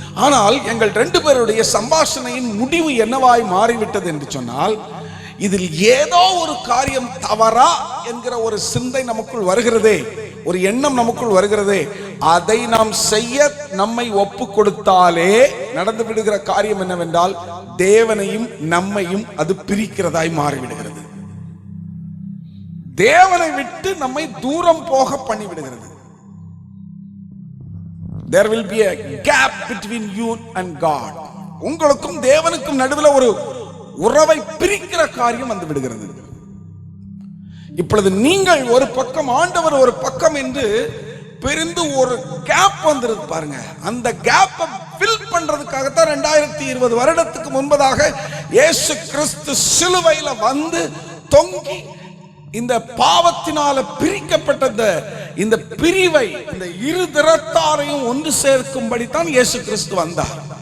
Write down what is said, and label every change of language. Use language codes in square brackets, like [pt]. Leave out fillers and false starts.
[ta] ஆனால் எங்கள் 2 பேருடைய சம்பாஷணையின் முடிவு என்னவாய் மாறிவிட்டது என்று சொன்னால், இதில் ஏதோ ஒரு காரியம் தவறா என்கிற ஒரு சிந்தை நமக்குள் வருகிறதே, ஒரு எண்ணம் நமக்குள் வருகிறதே, அதை நாம் செய்ய நம்மை ஒப்பு கொடுத்தாலே நடந்து விடுகிற காரியம் என்னவென்றால், தேவனையும் நம்மையும் அது பிரிக்கிறதாய் மாறிவிடுகிறது. தேவனை விட்டு நம்மை தூரம் போக பண்ணிவிடுகிறது. [en] There will be a gap between you and God. [ta] உங்களுக்கும் தேவனுக்கும் நடுவில் ஒரு உறவை பிரிக்கிற காரியம் வந்து விடுகிறது. இப்பொழுது நீங்கள் ஒரு பக்கம், ஆண்டவர் ஒரு பக்கம் என்று பிரிந்து ஒரு கேப் வந்துருது பாருங்க. அந்த கேப்பை ஃபில் பண்றதுக்காகத்தான் 2020 வருடத்துக்கு முன்பதாக இயேசு கிறிஸ்து சிலுவையில வந்து தொங்கி இந்த பாவத்தினால பிரிக்கப்பட்ட இந்த பிரிவை, இந்த இரு திறத்தாரையும் ஒன்று சேர்க்கும்படி தான் இயேசு கிறிஸ்து வந்தார்.